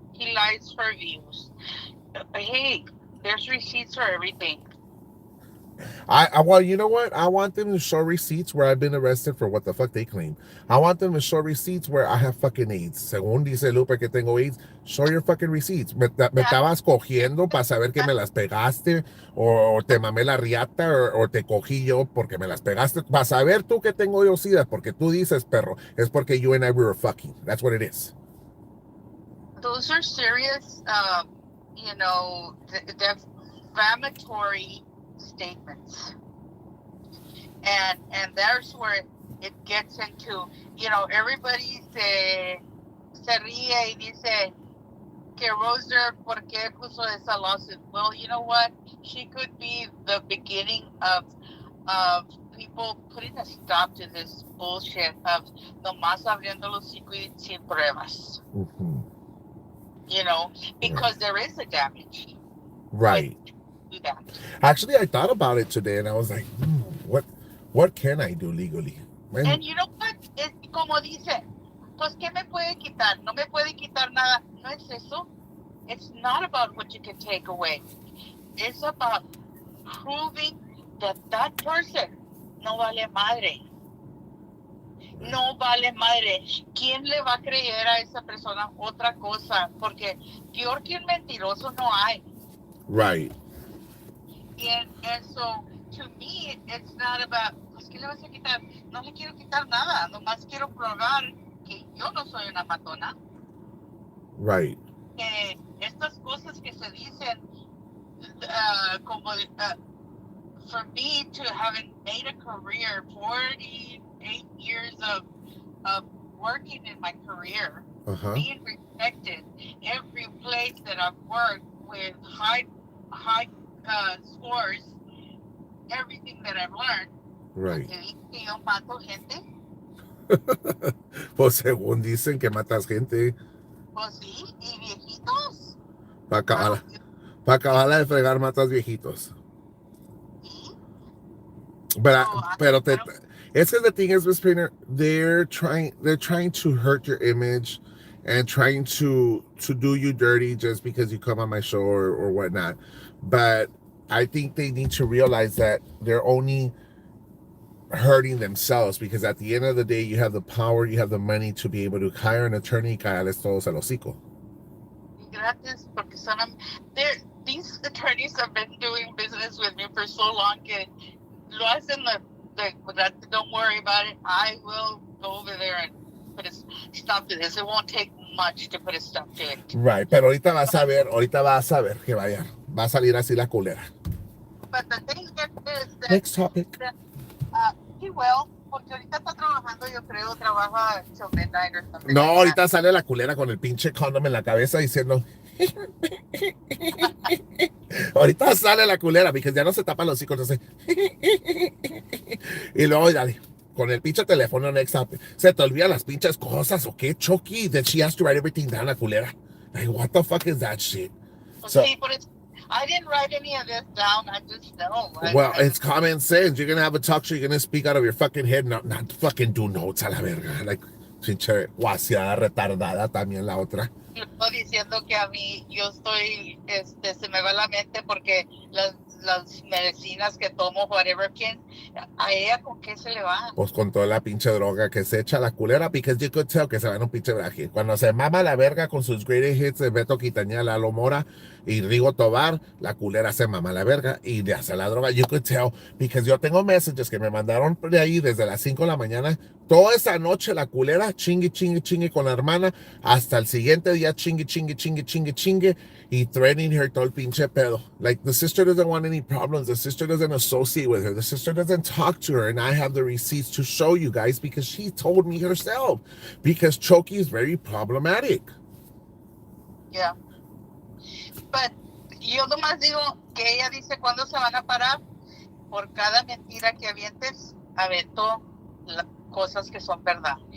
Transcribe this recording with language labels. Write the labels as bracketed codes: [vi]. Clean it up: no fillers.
[en] He lies for views. Hey, there's receipts for everything. Well, you know what? I want them to show receipts where I've been arrested for what the fuck they claim. I want them to show receipts where I have fucking AIDS. [es] Según dice Lupe que tengo AIDS, [en] show your fucking receipts. [es] Me estabas cogiendo para saber que me las pegaste, o te mamé la riata, o te cogí yo porque me las pegaste. Para saber tú que tengo yo SIDA, porque tú dices, perro, es porque [en] you and I were fucking. That's what it is. Those are serious, you know, defamatory statements, and there's where it gets into, you know, everybody [es] se ríe y dice que Roser, ¿por qué puso esa [en] lawsuit? Well, you know what, she could be the beginning of people putting a stop to this bullshit of [es] nomás abriendo los hocico y sin pruebas. Mm-hmm. [en] You know, because there is a damage. Right. That. Actually, I thought about it today, and I was like, what can I do legally? Man. And you know what? [es] Es como dice, pues ¿qué me puede quitar? No me puede quitar nada. No es eso. [en] It's not about what you can take away. It's about proving that that person [es] no vale madre. No vale madre. ¿Quién le va a creer a esa persona otra cosa? Porque peor que un mentiroso no hay. [en] Right. And so, to me, it's not about, [es] pues, ¿qué le vas a quitar? No le quiero quitar nada, nomás quiero probar que yo no soy una matona. [en] Right. [es] Que estas cosas que se dicen, como, [en] for me to have made a career, 48 years of working in my career, being respected, every place that I've worked with high scores, everything that I've learned. Right. [es] Que yo mato gente. Pues según dicen que matas gente. Pues sí, y viejitos. Para acabarla de fregar matas viejitos. Sí. [en] Pero it's because the thing is, Miss Painter, they're trying to hurt your image and trying to do you dirty just because you come on my show or whatnot. But I think they need to realize that they're only hurting themselves, because at the end of the day, you have the power, you have the money to be able to hire an attorney [es] y caerles todos al hocico. Gracias, porque [en] these attorneys have been doing business with me for so long [es] que lo hacen [en] don't worry about it. I will go over there and put a stop to this. It won't take much to put a stop to it. Right, [es] pero ahorita vas a ver que va a salir así la culera. [en] But the thing is that next topic. He will, [es] porque ahorita está trabajando, yo creo, trabaja [en] till midnight or something. [es] No, ahorita sale la culera con el pinche condom en la cabeza diciendo. Ahorita sale la culera, porque ya no se tapan los hocico, entonces. Y luego dale. con el pinche teléfono [en] next up. [es] Se te olvidan las pinches cosas, ¿o qué, Chokey? [en] That she has to write everything down, [es] la culera. [en] Like, what the fuck is that shit? So, See, but I didn't write any of this down. I just know. well, it's common sense. You're gonna have a talk show. You're gonna speak out of your fucking head, not fucking do notes [es] a la verga. [en] Like, [es] pinche guasiada retardada también la otra. Estoy diciendo que a mí yo estoy, se me va la mente porque las medicinas que tomo, [en] whatever, [es] a ella con qué se le va. Pues con toda la pinche droga que se echa la culera, [en] because you could tell [es] que se va en un pinche viaje. Cuando se mama la verga con sus greatest hits de Beto Quintanilla, Lalo Mora y Rigo Tobar, la culera se mama la verga y le hace la droga. [en] You could tell, because [es] yo tengo messages que me mandaron de ahí desde las 5 de la mañana. Toda esa noche la culera chingue, chingue, chingue con la hermana, hasta el siguiente día chingue, chingue, chingue, chingue, chingue, y [en] threatening her [es] todo el pinche pedo. [en] Like, the sister doesn't want any problems. The sister doesn't associate with her. The sister doesn't talk to her, and I have the receipts to show you guys because she told me herself. Because Chokey is very problematic. Yeah. But [es] yo nomás digo que ella dice cuándo se van a parar. Por cada mentira que avientes, aventó cosas que son verdad.